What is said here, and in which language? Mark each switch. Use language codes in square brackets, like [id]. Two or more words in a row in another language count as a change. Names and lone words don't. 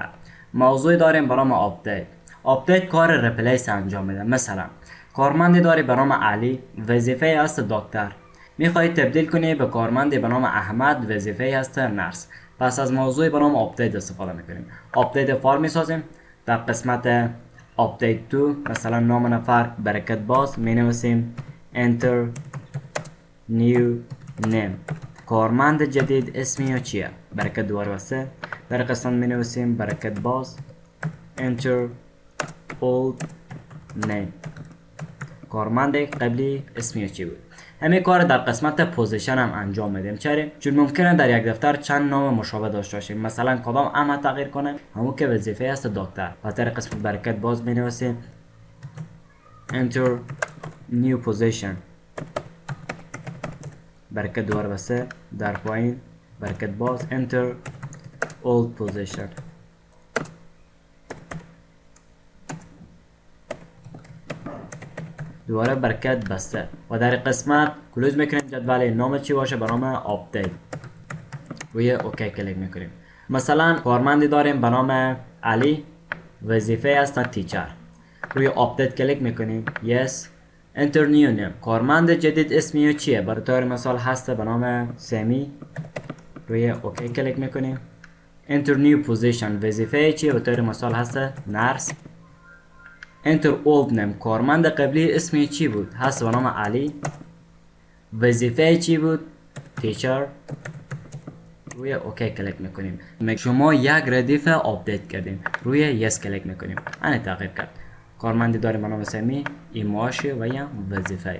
[fa] موضوع داریم به نام آپدیت. آپدیت کار ریپلیس انجام میده. مثلا کارمندی داری به نام علی، وظیفه است دکتر. میخوای تبدیل کنی به کارمندی به نام احمد، وظیفه است نرس. پس از موضوع به نام آپدیت استفاده میکنیم. آپدیت فایل میسازیم. در قسمت [en] update to [fa] مثلا نام نفر برکت باز می نویسیم [en] enter new name. [fa] کارمند جدید اسمی چیه؟ برکت دوباره بسته. در قسمت می نویسیم برکت باز [en] enter old name. [fa] کارمند قبلی اسمی چی بود؟ همین کار در قسمت پوزیشن هم انجام میدیم. چرا؟ چون ممکنه در یک دفتر چند نام مشابه داشته باشیم. مثلا کدام احمد تغییر کنه؟ همون که وظیفه است دکتر. و در قسمت برکت باز می نویسیم [en] enter new position. [fa] برکت دوباره بسته. در پایین برکت باز [en] enter old position. [fa] دوباره برکت بسته. و در قسمت کلوز میکنیم جدول نام چی باشه؟ به نام آپدیت. روی اوکی کلیک میکنیم. مثلا کارمندی داریم به نام علی، وظیفه است تیچر. روی آپدیت کلیک میکنیم. [en] yes enter new name. [fa] کارمند جدید اسمی چیه؟ برای طور مثال هست به نام سمی. روی اوکی کلیک میکنیم. [en] enter new position. [fa] وظیفه چیه؟ به طور مثال هست نرس. [en] enter old name. [fa] کارمند قبلی اسمی چی بود؟ هست به نام علی. وظیفه چی بود؟ تیچر. روی اوکی کلیک میکنیم. شما یک ردیف آپدیت کردیم. روی یس کلیک میکنیم. این تغییر کرد. کارمندی داریم به نام سمی، این معاشه و یا وظیفه.